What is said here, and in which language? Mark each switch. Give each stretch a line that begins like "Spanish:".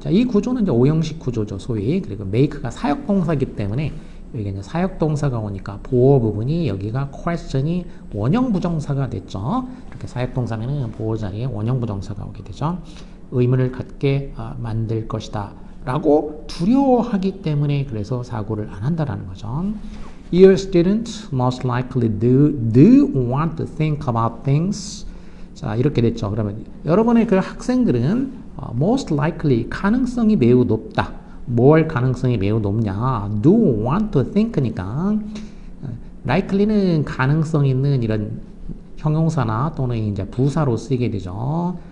Korean: 자, 이 구조는 이제 오형식 구조죠, 소위. 그리고 make가 사역동사이기 때문에 여기 이제 사역동사가 오니까 보호 부분이 여기가 question이 원형부정사가 됐죠. 이렇게 사역동사면은 보호 자리에 원형부정사가 오게 되죠. 의문을 갖게 만들 것이다. 라고 두려워하기 때문에 그래서 사고를 안 한다라는 거죠.
English: Your students most likely do want to think about things.
Korean: 자, 이렇게 됐죠. 그러면 여러분의 그 학생들은 most likely 가능성이 매우 높다. 뭘 가능성이 매우 높냐?
English: do want to think
Korean: 니까 likely는 가능성 있는 이런 형용사나 또는 이제 부사로 쓰이게 되죠.